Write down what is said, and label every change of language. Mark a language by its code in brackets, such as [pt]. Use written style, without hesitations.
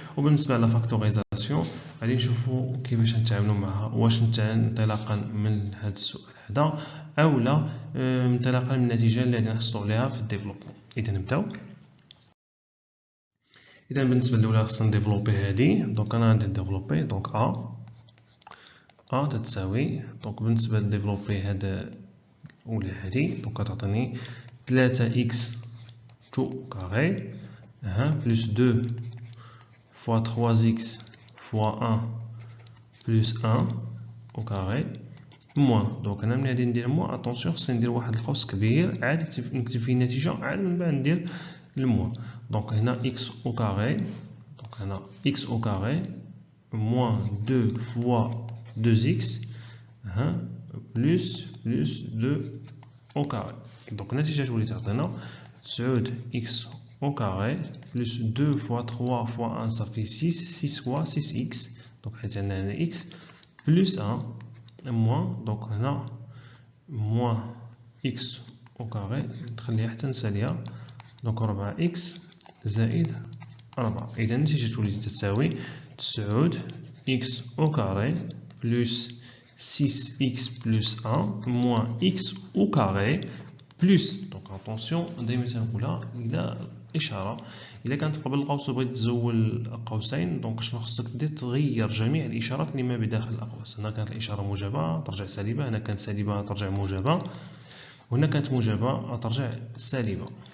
[ar] وبالنسبة لا فاكتوريزاسيون غادي نشوفوا كيفاش نتعاملوا معها، واش انطلاقا من هذا السؤال هذا اولا انطلاقا من النتيجة اللي غادي نحصلوا عليها في الديفلوبمون. إذا نبداو. إذا بالنسبة للأولى خصنا نديفلوبي هادي. دونك أنا غادي نديفلوبي دونك أ تتساوي. دونك بالنسبة لديفلوبي هذا ولا هادي دونك تعطيني [fr] 3x tout carré plus 2 fois 3x fois 1 plus 1 au carré moins. [ar] دونك انا ملي غادي ندير موان اتونسيون خصني ندير واحد القوس كبير عاد نكتب فيه النتيجه عاد من بعد ندير الموان. [fr] دونك هنا x au carré. دونك هنا x au carré moins 2 fois 2x plus 2 au carré. Donc [ar] النتيجة تولي تعطينا [fr] 9x au carré plus 2 fois 3 fois 1 ça fait 6 fois 6x. [ar] donc حيت عندنا هنا [fr] x plus 1 moins. [ar] donc هنا [fr] moins x au carré [ar] نخليها حتى نساليها. [fr] donc 4x زائد 4. [ar] إذا النتيجة تولي تساوي [fr] 9x au carré plus 6x plus 1 moins x au carré plus. [ar] donc attention دائما تنقولها إلى إشارة إذا كانت قبل القوس وبغيت تزول قوسين دونك شنو خصك دير؟ تغير جميع الإشارات اللي ما بداخل الأقواس. هنا كانت الإشارة موجبة ترجع سالبة، هنا كانت سالبة ترجع موجبة، وهنا كانت موجبة ترجع سالبة.